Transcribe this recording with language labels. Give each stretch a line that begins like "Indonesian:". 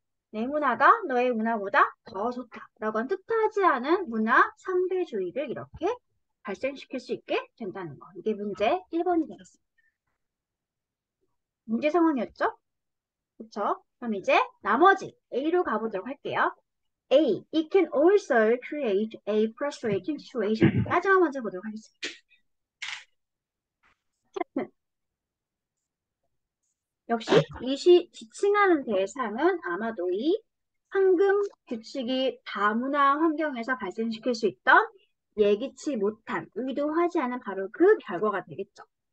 Korean: 내 문화가 너의 문화보다 더 좋다라고 한 뜻하지 않은 문화 상대주의를 이렇게 발생시킬 수 있게 된다는 거. 이게 문제 1번이 되겠습니다. 문제 상황이었죠? 그쵸? 그럼 이제 나머지 A로 가보도록 할게요. A.
English: It can also create a frustrating situation.
Korean: 마지막 먼저 보도록 하겠습니다. 역시 이 지칭하는 대상은 아마도 이 황금 규칙이 다문화 환경에서 발생시킬 수 있던 예기치 못한, 의도하지 않은 바로 그 결과가 되겠죠.